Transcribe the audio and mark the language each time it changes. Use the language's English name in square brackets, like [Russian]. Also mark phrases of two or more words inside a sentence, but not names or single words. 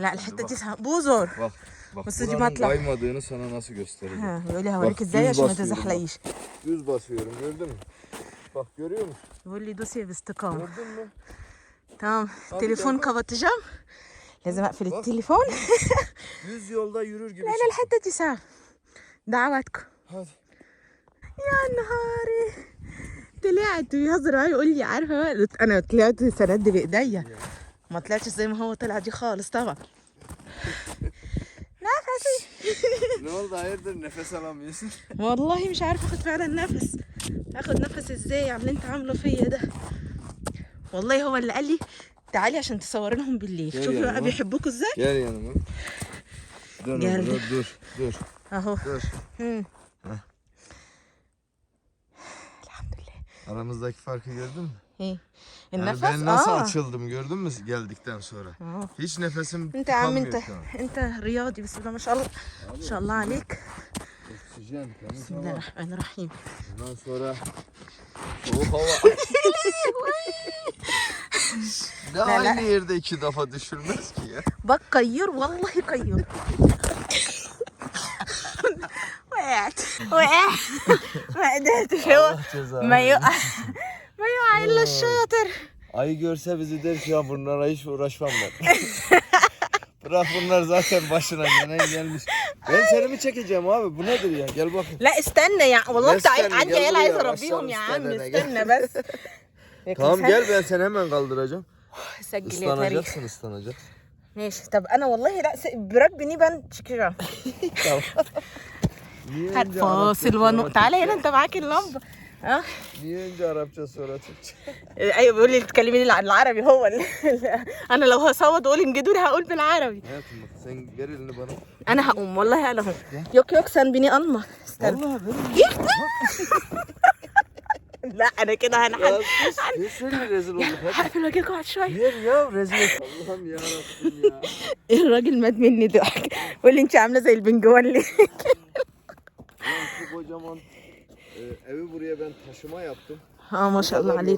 [Arabic] لا [Turkish] şimdi [Arabic] الحته [Turkish] bak. [Arabic] دي بوزور. [Turkish] Bak [Arabic] بس دي [Turkish] buranın [Arabic] مطلع. [Turkish] kaymadığını sana nasıl göstereceğim. [Arabic] ها يقول لي هوريك [Turkish] Bak, [Arabic] ازاي [Turkish] düz [Arabic] عشان ما [Turkish] basıyorum bak. [Arabic] تزحلقيش. [Turkish] Düz basıyorum gördün mü? Bak görüyor musun? [Arabic] يقول لي دوسي باستقامه. [Turkish] Gördün mü? [Arabic] تمام [Turkish] Hadi [Arabic] تليفون [Turkish] gel bak. kapatacağım. [Arabic] لازم اقفل [Turkish] Bak. [Arabic] التليفون. [Turkish] Düz yolda yürür gibi. [Arabic] لا لا [Turkish] çık. [Arabic] الحته دي سهل. دعواتكم. [Turkish] Hadi. [Arabic] يا نهاري طلعت بيهزر معايا يقول لي عارفه بقى انا طلعت سند بايديا، ما طلعتش زي ما هو طلع دي خالص طبعا. نفسي. [Turkish] Ne oldu hayırdır nefes alamıyorsun? [Arabic] والله مش عارفه اخد فعلا نفس. اخد نفس ازاي على اللي انت عامله فيا ده؟ والله هو اللي قال لي تعالي عشان تصوري لهم بالليل. يا شوفي يا بقى ماما. بيحبوكوا ازاي. [Turkish] Gel yanıma. Dur Geldi. orada dur. [Arabic] اهو. [Turkish] Dur. Heh. [Arabic] الحمد لله. [Turkish] Aramızdaki farkı gördün mü? [Arabic] ايه [Turkish] Yani [Arabic] النفس [Turkish] ben nasıl açıldım gördün mü geldikten sonra? [Arabic] اه. [Turkish] Hiç nefesim [Arabic] انت يا عم [Turkish] tutamıyor [Arabic] انت [Turkish] şu an. [Arabic] انت رياضي بسم الله ما شاء الله ما شاء الله عليك. [Turkish] Oksijen, temiz [Arabic] بسم الله [Turkish] hava. [Arabic] الرحمن الرحيم. [Turkish] Ondan sonra soğuk hava. Ne [Arabic] لا. [Turkish] aynı yerde iki defa düşürmez ki ya. [Arabic] بق كيور والله كيور. وقعت ما قدرتش هو ما يقع ما يقع الا الشاطر. [Turkish] Ayı görse bizi der ki ya bunlara hiç uğraşmam ben. Bırak bunlar zaten başına gelmiş. Ben seni mi çekeceğim abi? Bu nedir ya? Gel bakın. [Arabic] لا استنى يا والله لا انت استنى، عندي يلا عيال عايزه يا اربيهم يا عشان عم استنى، استنى بس. [Turkish] Tamam gel ben seni hemen kaldıracağım. [Arabic] سجل يا تاريخ. [Turkish] Islanacaksın ıslanacaksın. [Arabic] ماشي طب انا والله لا بربني بان çıkacağım. [Turkish] Tamam. [Arabic] هات فاصل تعالى هنا انت معاك اللمبه اه [Turkish] Niye önce Arapça sonra Türkçe? [Arabic] ايوه بيقول لي تكلميني العربي هو انا لو هصوت واقول انجدوني هقول بالعربي. [Turkish] Hayatım bak sen ver elini bana. [Arabic] انا هقوم والله انا هقوم. [Turkish] Yok sen beni alma. استنى. Vallahi ver elini. [Arabic] لا انا كده [Turkish] Ya sus. Versene rezil olduk hadi. [Arabic] هقفل واجيلكوا بعد شويه. [Turkish] Ver ya rezil et. Allah'ım yarabbim ya. [Arabic] الراجل مات مني ضحك بيقول لي انت عامله زي البنجوالي. [Turkish] Lan şu kocaman evi buraya ben taşıma yaptım. [Arabic] اه ما شاء الله عليك.